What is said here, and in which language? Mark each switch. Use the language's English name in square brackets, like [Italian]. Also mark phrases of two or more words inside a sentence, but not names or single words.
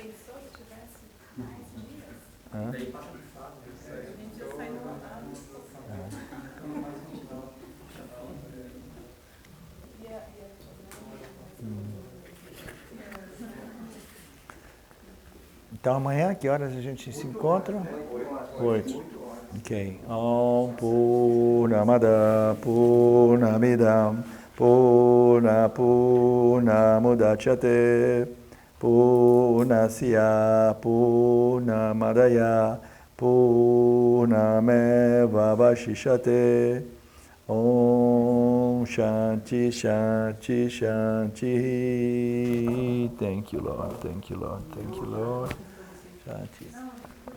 [Portuguese] Pensou se tivesse mais dias? A gente ia sair no rodado. Então amanhã, que horas a gente se encontra? 8. Ok. [Sanskrit] Om Purnamada Purnamidam Purnamudachyate Purnasya Purnamadaya Purnameva Vashishate Om Om Shanti, Shanti, Shanti. [English] Thank you, Lord. Thank you, Lord. Thank you, Lord. Shanti.